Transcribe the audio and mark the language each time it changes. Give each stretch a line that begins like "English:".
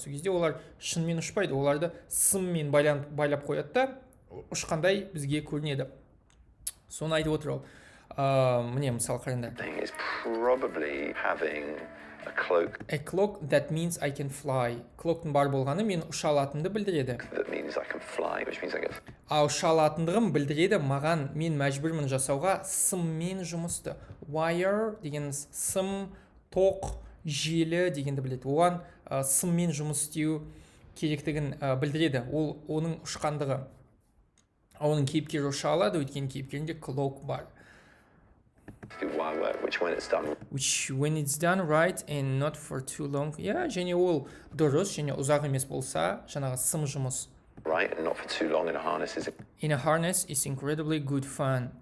Kazakh: Сол кезде олар шынымен ұшпайды, оларды сыммен байлап қояды да ұшқандай бізге көрінеді. соны айтып отыр ол. Міне мысалы қараңдар.
English: Thing is probably having a cloak A cloak that means I can fly.
Kazakh: Cloaktың бар болғаны мен ұша алатынымды білдіреді.
English: that means I can fly, which means I guess
Kazakh: А ұша алатындығым білдіреді маған, мен мәжбүрмін жасауға сыммен жұмысты. Wire дегеніміз сым, тоқ, желі дегенді біледі. Оған сыммен жұмыс істеу керектігін білдіреді. Ол оның ұшқандығы. Оның кейіпкері ұша алады, өйткені кейіпкерінде cloak бар.
English: do wire work, which when it's done right and not for too long.
Kazakh: Және ол дұрыс, және ұзақ емес болса, жаңағы сым жұмыс.
English: right and not for too long in a harness is In a harness is incredibly good fun.